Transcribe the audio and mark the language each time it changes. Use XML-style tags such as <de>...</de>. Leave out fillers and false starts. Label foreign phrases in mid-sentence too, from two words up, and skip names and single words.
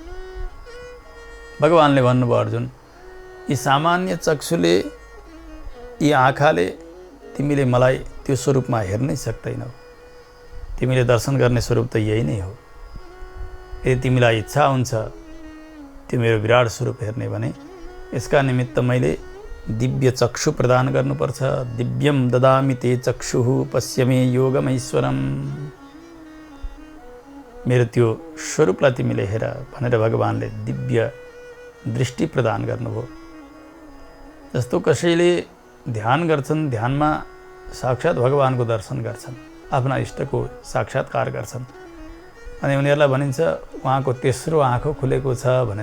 <ne>भगवानले भन्नुभयो, अर्जुन, यी सामान्य चक्षुले, यी आँखाले तिमीले मलाई त्यो स्वरूपमा हेर्नै सक्दैनौ। तिमीले दर्शन गर्ने स्वरूप त यही नै हो। यदि तिमीलाई इच्छा हुन्छ त्यो मेरो विराट स्वरूप हेर्ने भने यसका निमित्त मैले दिव्य चक्षु प्रदान गर्नुपर्छ।</ne> <sa>दिव्यम ददामि ते चक्षुः पश्यमे योगमैश्वरम्।</sa> <ne>मेरो त्यो स्वरूपलाई तिमीले हेर भनेर भगवान्ले दिव्य दृष्टि प्रदान गर्नुभयो। जस्तो कसैले ध्यान गर्छन्, ध्यानमा साक्षात् भगवानको दर्शन गर्छन्, आफ्ना इष्टको साक्षात्कार गर्छन्, अनि उनीहरूलाई भनिन्छ उहाँको तेस्रो आँखो खुलेको छ भनेर।</ne>